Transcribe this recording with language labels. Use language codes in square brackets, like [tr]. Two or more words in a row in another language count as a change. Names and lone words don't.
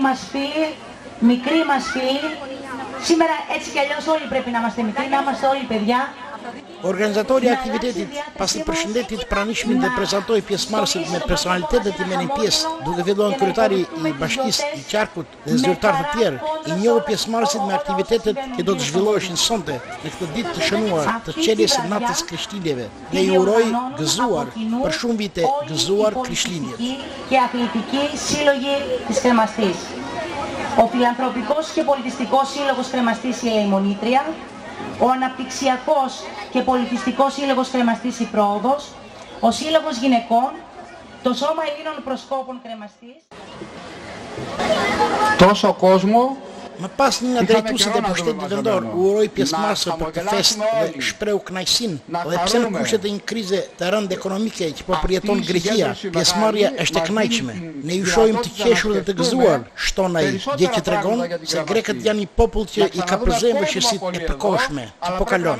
[el] μας φίλοι, μικροί μας φίλοι, σήμερα έτσι κι αλλιώς όλοι πρέπει να είμαστε μικροί, να είμαστε όλοι παιδιά. [sq] Organizatori i aktivitetit, pasi përshëndetit pranishmit dhe prezantoi pjesëmarrësit me personalitetet i merrin pjesë, duke filluar kryetari i bashkisë i Qarkut dhe zyrtarë të tjerë, i njohu pjesëmarrësit me aktivitetet që do të zhvilloheshin sonte në këtë ditë të shënuar të qeljes së natës Krishtlindjeve dhe i uroi gëzuar për shumë vite gëzuar Krishtlindjet. [el] Και αθλητική σύλλογη της Κρεμαστής. Ο Φιλανθρωπικός και Πολιτιστικός Σύλλογος Κρεμαστής η Ελεημονήτρια, ο Αναπτυξιακός και Πολιτιστικός Σύλλογος Κρεμαστής η Πρόοδος, ο Σύλλογος Γυναικών, το Σώμα Ελλήνων Προσκόπων Κρεμαστής. Τόσο κόσμο. [sq] Më pas një nga drejtuesit e pushtetit vendor u uroi pjesëmarrësve për këtë festë dhe shprehu kënaqësinë dhe pse në kushtet e një krize të rëndë ekonomike që po përjeton Greqia, pjesëmarrja është e kënaqshme. Ne ju shohim të qeshur dhe të gëzuar, shton ai, gjë që tregon se grekët janë një popull që i ka përzemër vështirësitë e përkohshme që po kalon.